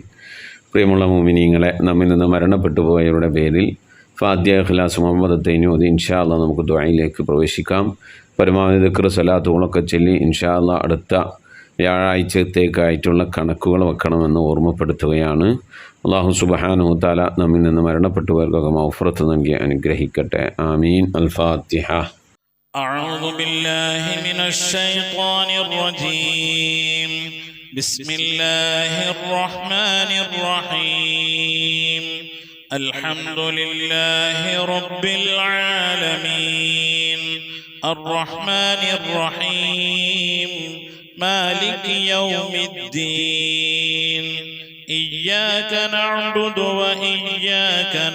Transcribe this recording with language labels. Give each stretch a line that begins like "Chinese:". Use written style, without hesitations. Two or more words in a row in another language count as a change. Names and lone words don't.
Malayalam: പ്രിയമുള്ള മുഅ്മിനീങ്ങളെ, നമ്മിൽ നിന്ന് മരണപ്പെട്ടു പോയവരുടെ പേരിൽ ഫാത്തിഹ, ഇഖ്ലാസ്, മുഹമ്മദ് തൈനി ഓതി
Arabic: إن شاء الله
Malayalam: നമുക്ക് ദുആയിലേക്ക് പ്രവേശിക്കാം. പരമാവധി ദിക്ർ, സലാത്തുകളൊക്കെ ചൊല്ലി
Arabic: إن شاء الله
Malayalam: അടുത്ത വ്യാഴാഴ്ചത്തേക്കായിട്ടുള്ള കണക്കുകൾ വെക്കണമെന്ന് ഓർമ്മപ്പെടുത്തുകയാണ്.
Arabic: الله سبحانه تعالى
Malayalam: നമ്മിൽ നിന്ന് മരണപ്പെട്ടുപോയവർക്കൊക്കെ മഗ്ഫിറത്ത് നൽകി അനുഗ്രഹിക്കട്ടെ.
Arabic: آمين. الفاتحة. أعوذ بالله من الشيطان الرجيم. بسم الله الرحمن الرحيم. الحمد لله رب العالمين الرحمن الرحيم مالك يوم الدين إياك نعبد وإياك